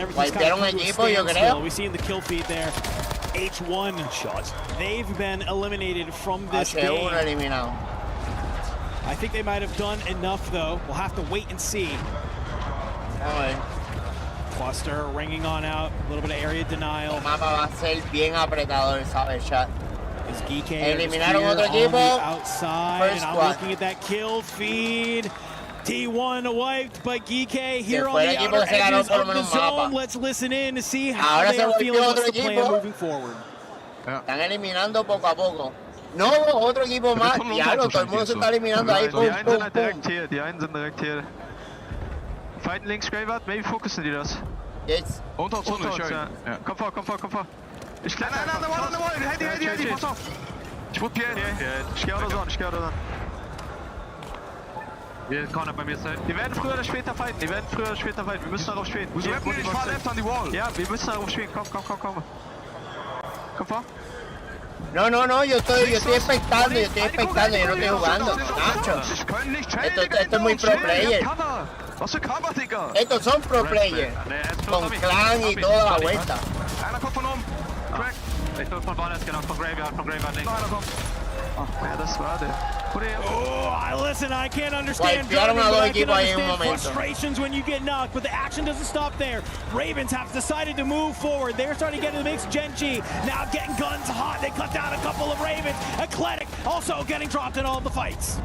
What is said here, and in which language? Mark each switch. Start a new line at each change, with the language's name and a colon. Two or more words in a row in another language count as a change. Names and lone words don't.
English: Everything's kind of come to a standstill. We see in the kill feed there, H1 shots. They've been eliminated from this game. I think they might have done enough, though. We'll have to wait and see. Cluster ringing on out. A little bit of area denial.
Spanish: El mapa va a ser bien apretado, ¿sabes, chat? Is GK eliminaron otro equipo?
English: Outside, and I'm looking at that kill feed. T1 wiped by Geeke here on the outer edges of the zone. Let's listen in to see how they are feeling. What's the plan moving forward?
Spanish: Están eliminando poco a poco. No, otro equipo más. Diablo, todo el mundo se está eliminando ahí.
German: Die einen sind direkt hier, die einen sind direkt hier. Fighten links, Graveyard, maybe fokussen die das. Jetzt. Unter uns, ja. Komm vor, komm vor, komm vor. Ich kletter an der Wall, Handy, pass auf. Ich wurde PN. Ich geh oder so, ich geh oder so. Wir kann bei mir sein. Die werden früher oder später fighten, Wir müssen darauf spielen. Ich fahr
English: left on the wall.
German: Ja, wir müssen darauf spielen. Komm. Komm vor.
Spanish: No, yo estoy expectando, yo no estoy jugando. Nacho. Esto es muy
English: pro player.
German: Was für Cover, Digga?
Spanish: Estos son
English: pro player.
Spanish: Con clan y toda la vuelta.
German: Einer kommt von oben. Crack. Ich bin von Barnes, genau, von Graveyard links. Einer kommt.
English: Listen, I can't understand driving, but I can understand frustrations when you get knocked, but the action doesn't stop there. Ravens have decided to move forward. They're starting to get in the mix. Gen.G now getting guns hot. They cut down a couple of Ravens. Eclectic also getting dropped in all the fights.